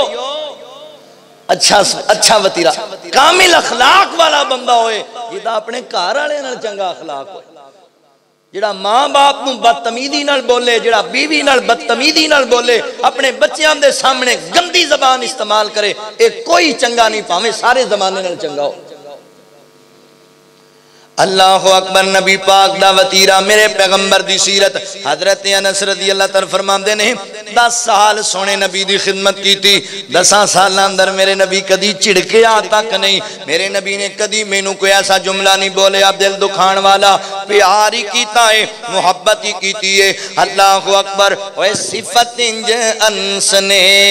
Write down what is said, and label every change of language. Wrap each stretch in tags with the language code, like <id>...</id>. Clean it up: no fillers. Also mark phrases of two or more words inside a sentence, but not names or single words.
<pa>اچھا وطیرہ کامل اخلاق والا بندہ ہوئے جیدا اپنے گھر والے نال چنگا اخلاق ہوئے جیہڑا ماں باپ نوں بدتمیزی نال بولے جیہڑا بیوی نال بدتمیزی نال بولے</pa> <ur>अपने बच्चों के सामने</ur> <pa>گندی زبان استعمال کرے ایہہ کوئی چنگا نہیں بھاویں سارے زمانے نال چنگا ہو</pa> <ar>अल्लाह अकबर</ar> <pa>نبی پاک دا وطیرہ میرے پیغمبر دی سیرت حضرت انس</pa> <ar>रज़ी अल्लाह तआला</ar> <pa>فرماندے نے 10 سال سوہنے نبی دی خدمت کی تھی 10 سال اندر میرے نبی کدی جھڑکیا تک نہیں میرے نبی نے کدی مینوں کوئی ایسا جملہ نہیں بولیا دل دکھان والا پیار ہی کیتا ہے محبت ہی کیتی ہے</pa> <ar>अल्लाह अकबर</ar> <pa>اوئے صفت انج انس نے</pa>